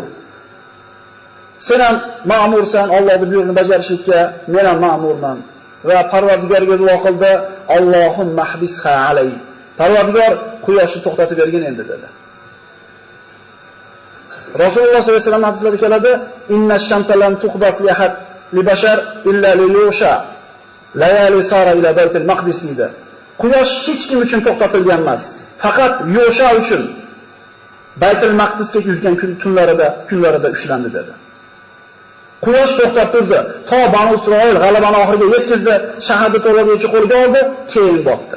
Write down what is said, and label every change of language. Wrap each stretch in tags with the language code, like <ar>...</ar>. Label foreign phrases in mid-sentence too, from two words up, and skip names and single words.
<uz>Sen ham ma'mursan, Allohning buyruqini bajarishlikka, men ham ma'murman. Va Parvardigorga duo qildi,</uz> <ar>اللهم احبسها علي.</ar> <uz>Parvardigor quyoshni to'xtatib bergin endi dedi. Rasululloh</uz> <ar>صلى الله عليه وسلم</ar> <uz>hadislarida keladi,</uz> <ar>إن الشمس لم تحبس لأحد لبشر إلا ليوشع. ليالي سار إلى بيت المقدس dedi.</ar> <uz>Quyosh hech kim uchun to'xtatilgan emas, faqat Yusha uchun Baytul Maqdisga yurgan kunlarida ushlandi dedi. Quyosh to'xtab turdi, to Banu Isroil g'alabani oxiriga yetkazdi, shaharda to'laguvchi qo'lga oldi, keyin botdi.</uz>